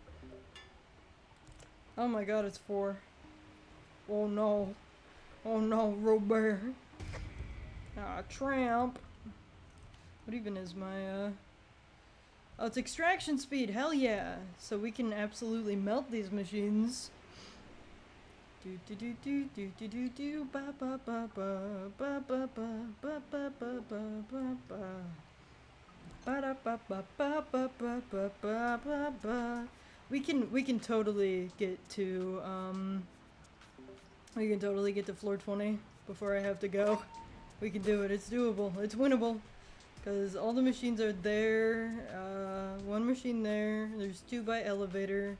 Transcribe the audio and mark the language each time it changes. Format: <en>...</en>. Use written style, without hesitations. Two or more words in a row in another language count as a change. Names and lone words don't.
<en>Oh my god, it's 4. Oh no. Oh no, Robert. Ah, tramp. What even is my, Oh, it's extraction speed, hell yeah! So we can absolutely melt these machines. Do do do do do do do do ba ba ba ba ba ba ba ba ba ba ba ba ba ba da ba ba ba ba ba ba ba ba ba. We can totally get to we can totally get to floor 20 before I have to go. We can do it. It's doable. It's winnable. Because all the machines are there. One machine there. There's 2 by elevator.</en>